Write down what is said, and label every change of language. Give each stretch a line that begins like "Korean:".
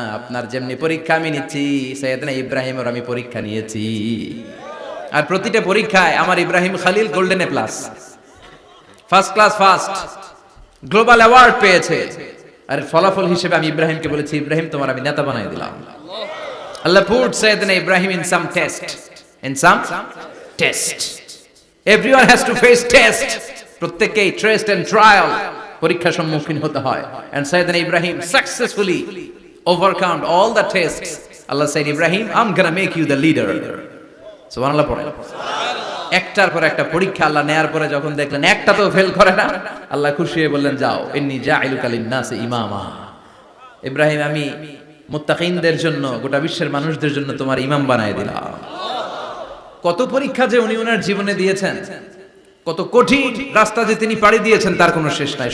Bangla: আপনার যেমনি পরীক্ষা আমি নিচ্ছি, সাইয়েদনা ইব্রাহিমের আমি পরীক্ষা নিয়েছি। আর প্রতিটা পরীক্ষায় আমার Ibrahim Khalil golden A plus, first class first, global award পেয়েছে। আর ফলাফল হিসেবে আমি ইব্রাহিমকে বলেছি, ইব্রাহিম তোমার আমি নেতা বানাই দিলাম।
English: Allah put Sayyidina Ibrahim in some test. In some test. Everyone has to face test.
Bangla: প্রত্যেককেই
English: test and trial,
Bangla: পরীক্ষার সম্মুখীন হতে হয়।
English: And Sayyidina Ibrahim successfully overcome all the tests. Allah said, Ibrahim, I'm gonna make you the leader.
Bangla: সুবহানাল্লাহ পড়েন। একটার পর একটা পরীক্ষা আল্লাহ নেয়ার পরে যখন দেখলেন একটা তো ফেল করে না, আল্লাহ খুশি হয়ে বললেন, যাও,
Arabic: ইন্নী জাইলুকা লিন-নাসি ইমামা।
Bangla: ইব্রাহিম, আমি মুত্তাকিনদের জন্য, গোটা বিশ্বের মানুষদের জন্য তোমার ইমাম বানায় দিলাম। কত পরীক্ষা যে উনি ওনার জীবনে দিয়েছেন, কত কঠিন রাস্তা যে তিনি পাড়ি দিয়েছেন, তার কোনো শেষ নাই।